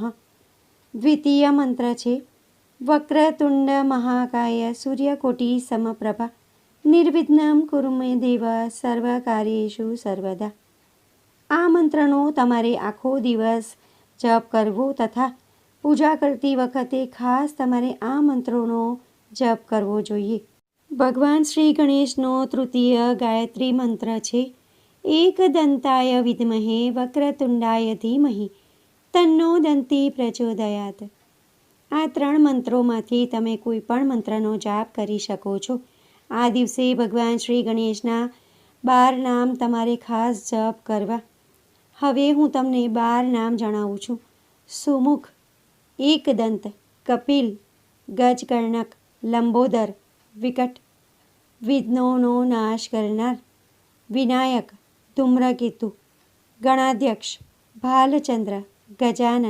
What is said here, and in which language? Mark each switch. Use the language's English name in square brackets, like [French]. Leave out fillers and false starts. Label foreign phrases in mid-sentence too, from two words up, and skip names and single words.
[Gujarati] દ્વિતીય મંત્ર છે [Sanskrit] वक्रतुंड महाकाय सूर्यकोटि समप्रभा निर्विघ्नम कुरु मे देव सर्वकार्येषु सर्वदा। [Gujarati] આ મંત્રનો તમારે આખો દિવસ જપ કરવો તથા પૂજા કરતી વખતે ખાસ તમારે આ મંત્રોનો જપ કરવો જોઈએ। ભગવાન શ્રી ગણેશનો તૃતીય ગાયત્રી મંત્ર છે [Sanskrit] एकदंताय विद्महे वक्रतुंडाय धीमहि तन्नो दंती प्रचोदयात्। [Gujarati] આ 3 મંત્રોમાંથી તમે કોઈ પણ મંત્રનો જાપ કરી શકો છો। આ દિવસે ભગવાન શ્રી ગણેશના 12 નામ તમારે ખાસ જપ કરવા। હવે હું તમને 12 નામ જણાવું છું। સુમુખ, एकदंत, કપિલ, ગજકર્ણક, લંબોદર, વિકટ, વિઘ્નોનો નાશ કરનાર, વિનાયક, ધૂમ્રકેતુ, ગણાધ્યક્ષ, ભાલચંદ્ર, ગજાનન।